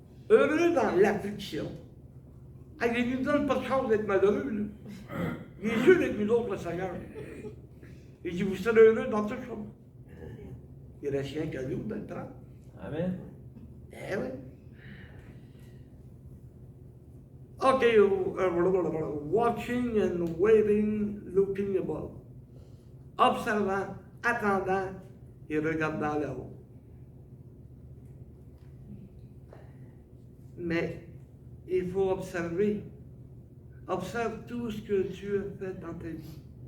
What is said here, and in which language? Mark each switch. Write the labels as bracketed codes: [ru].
[fr] Heureux dans l'affliction. Ah, il ne nous donne pas de chance d'être malheureux. Là. Il est sûr d'être nous autres, le Seigneur. Il dit, vous serez heureux dans toutes choses. Il reste rien qu'à nous d'être prêt. Amen. Eh oui. [en] OK, watching and waiting, looking above. [fr] Observant, attendant et regardant là-haut. Mais il faut observer. Observe tout ce que Dieu a fait dans ta vie.